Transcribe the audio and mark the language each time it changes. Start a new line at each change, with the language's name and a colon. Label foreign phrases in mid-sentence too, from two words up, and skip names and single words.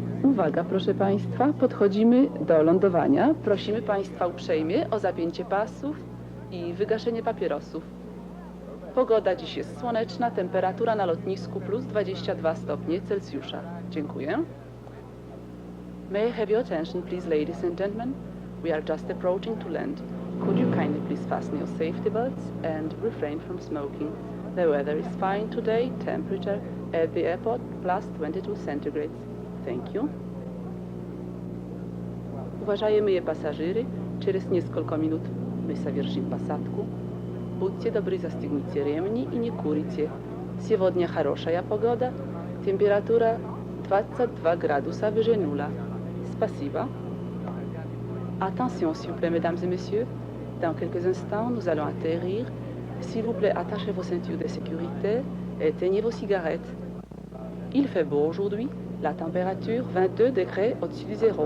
Polish: Uwaga, proszę Państwa, podchodzimy do lądowania. Prosimy Państwa uprzejmie o zapięcie pasów i wygaszenie papierosów. Pogoda dziś jest słoneczna, temperatura na lotnisku plus 22 stopnie Celsjusza. Dziękuję.
English: May I have your attention, please, ladies and gentlemen? We are just approaching to land. Could you kindly please fasten your safety belts and refrain from smoking? The weather is fine today, temperature at the airport plus 22 centigrades. Thank you.
Russian: Уважаемые пассажиры, через несколько минут мы совершим посадку. Будьте добры, застегните ремни и не курите. Сегодня хорошая погода, температура 22 градуса выше нуля. Спасибо.
French: Attention, s'il vous plaît, mesdames et messieurs. Dans quelques instants, nous allons atterrir. S'il vous plaît, attachez vos ceintures de sécurité et éteignez vos cigarettes. Il fait beau aujourd'hui. La température 22 degrés au-dessus du zéro.